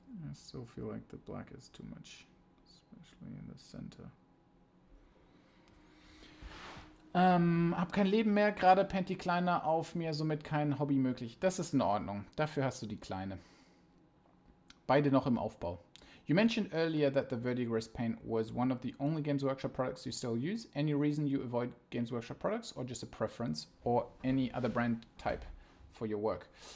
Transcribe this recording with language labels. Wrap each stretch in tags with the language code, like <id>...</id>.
<en>I still feel like the black is too much, especially in the center.</en> <de>Hab kein Leben mehr, gerade pennt die Kleine auf mir, somit kein Hobby möglich. Das ist in Ordnung. Dafür hast du die Kleine. Beide noch im Aufbau.</de> <en>You mentioned earlier that the Verdigris paint was one of the only Games Workshop products you still use. Any reason you avoid Games Workshop products, or just a preference, or any other brand type for your work?</en>